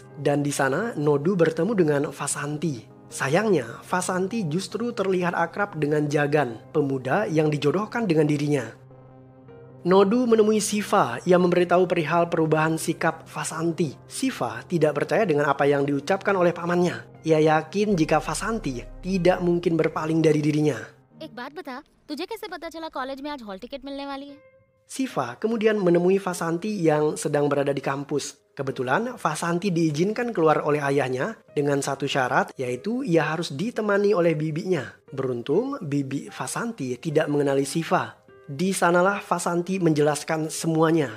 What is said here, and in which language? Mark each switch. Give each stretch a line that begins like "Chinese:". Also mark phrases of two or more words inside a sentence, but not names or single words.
Indonesian: Dan di sana Nodu bertemu dengan Vasanti. Sayangnya, Vasanti justru terlihat akrab dengan Jagan, pemuda yang dijodohkan dengan dirinya. Nodu menemui Shiva yang memberitahu perihal perubahan sikap Vasanti. Shiva tidak percaya dengan apa yang diucapkan oleh pamannya. Ia yakin jika Vasanti tidak mungkin berpaling dari dirinya.
Hindi: एक बात बता, तुझे कैसे पता चला कॉलेज में आज
English: hall ticket
Hindi: मिलने वाली है?
Indonesian: Shiva kemudian menemui Vasanti yang sedang berada di kampus. Kebetulan Vasanti diizinkan keluar oleh ayahnya dengan satu syarat, yaitu ia harus ditemani oleh bibinya. Beruntung bibi Vasanti tidak mengenali Shiva. Di sanalah Vasanti menjelaskan semuanya.